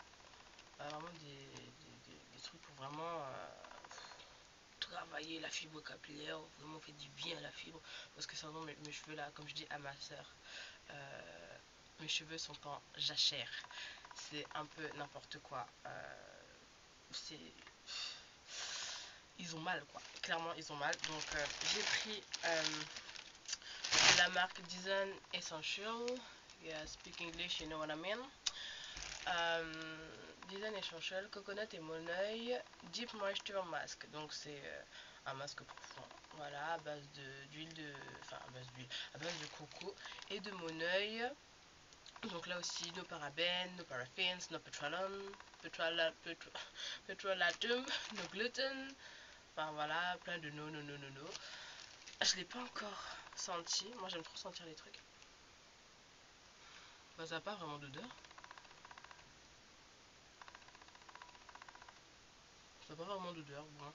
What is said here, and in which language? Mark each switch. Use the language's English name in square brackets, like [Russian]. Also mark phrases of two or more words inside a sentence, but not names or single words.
[French] Vraiment des trucs pour vraiment travailler la fibre capillaire, vraiment fait du bien à la fibre, parce que sinon mes cheveux là, comme je dis à ma soeur, mes cheveux sont en jachère, c'est un peu n'importe quoi, c'est ils ont mal quoi, clairement ils ont mal. Donc j'ai pris de la marque Design Essential. [English] Yeah, speak English, you know what I mean. Design Essential Coconut et Moneuil Deep Moisture Mask. [French] Donc c'est un masque profond, voilà, à base d'huile à base de coco et de Moneuil. Donc là aussi, [English] no parabènes, no paraffins, no petrolatum, no gluten. [French] Enfin voilà, plein de no. Je l'ai pas encore senti. Moi j'aime trop sentir les trucs. Bah ça n'a pas vraiment d'odeur. Ça n'a pas vraiment d'odeur, bon.